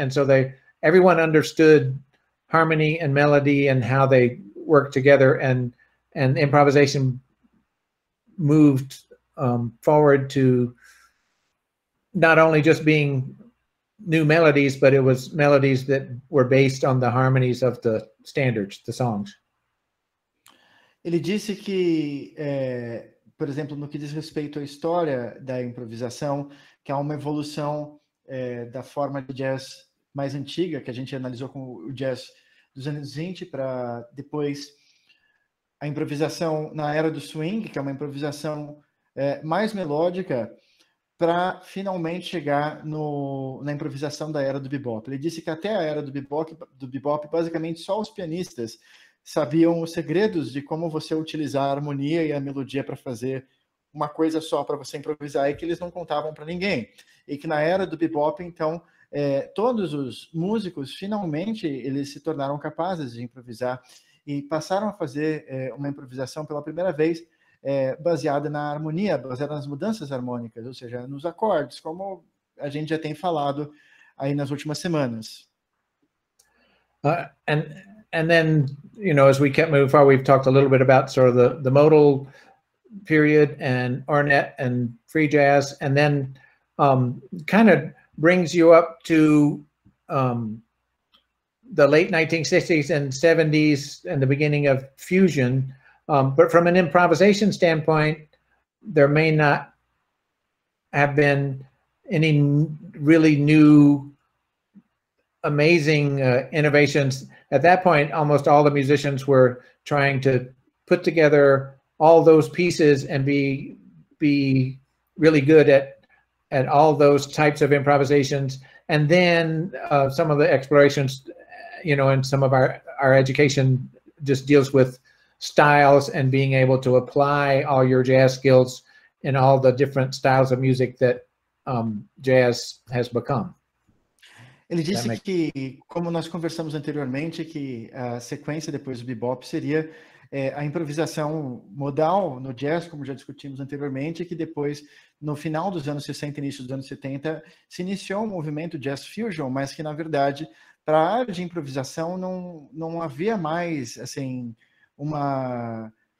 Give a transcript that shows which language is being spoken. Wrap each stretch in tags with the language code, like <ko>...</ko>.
<en>And so everyone understood harmony and melody and how they work together, and improvisation moved forward to not only just being new melodies, but it was melodies that were based on the harmonies of the standards, the songs.</en> <pt>Ele disse que, por exemplo, no que diz respeito à história da improvisação, que há uma evolução da forma de jazz mais antiga, que a gente analisou com o jazz dos anos 20, para depois a improvisação na era do swing, que é uma improvisação mais melódica, para finalmente chegar na improvisação da era do bebop. Ele disse que até a era do bebop, basicamente só os pianistas sabiam os segredos de como você utilizar a harmonia e a melodia para fazer uma coisa só para você improvisar, e que eles não contavam para ninguém. E que na era do bebop, então, todos os músicos, finalmente, eles se tornaram capazes de improvisar e passaram a fazer uma improvisação pela primeira vez baseada na harmonia, baseada nas mudanças harmônicas, ou seja, nos acordes, como a gente já tem falado aí nas últimas semanas.</pt> <en>And then, as we kept moving forward, we've talked a little bit about sort of the modal period and Ornette and free jazz, and then kind of brings you up to the late 1960s and 70s and the beginning of fusion. But from an improvisation standpoint, there may not have been any really new, amazing innovations. At that point, almost all the musicians were trying to put together all those pieces and be really good at all those types of improvisations. And then some of the explorations, and some of our education just deals with styles and being able to apply all your jazz skills in all the different styles of music that jazz has become.</en> <pt>Ele disse que, como nós conversamos anteriormente, que a sequência depois do bebop seria a improvisação modal no jazz, como já discutimos anteriormente, que depois, no final dos anos 60 e início dos anos 70, se iniciou um movimento jazz fusion, mas que, na verdade, para a área de improvisação não havia mais, assim, uma</pt>